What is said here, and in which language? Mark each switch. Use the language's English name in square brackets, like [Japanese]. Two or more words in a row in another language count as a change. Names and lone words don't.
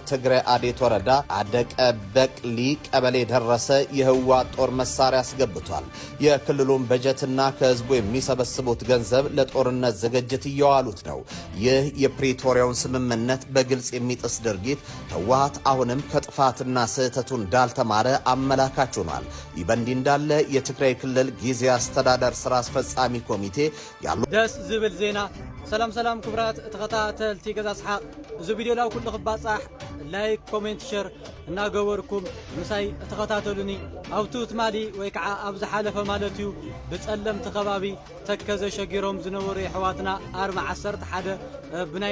[Amharic] ትግራይ አዴት ወረዳ አደቀበቅሊ ቀበሌ ደረሰ የህወሓት ጦር መሳሪያ አስገብቷል። የክልሉን በጀትና ከህዝቡ የሚሰበስቡት ገንዘብ ለጦርነት ዝግጅት እያዋሉት ነው። ይህ የፕሪቶሪያውን ስምምነት በግልጽ የሚጥስ ድርጊት ህወሓት አሁንም ከጥፋትና ስህተቱ እንዳልተማረ አመላካች ሆኗል። ይህ በእንዲህ እንዳለ የትግራይ ክልል ጊዜያዊ አስተዳደር ስራ አስፈጻሚ ኮሚቴ ያሉ [Tigrinya] ደስ ዝብል ዜና ሰላም ክብራት ተኸታተልቲ ገዛ ሰሓቅ እዚ ቪድዮ ላው ኩሉ ክባጻሕ ላይክ ኮሜንት ሼር እናገበርኩም ምሳይ ተኸታተሉኒ ኣብቱ ትማሊ ወይ ከዓ ኣብ ዝሓለፈ ማለት እዩ ብጸለምቲ ከባቢ ተከዘ ሸጊሮም ዝነበሩ የሕዋትና 41 ብናይ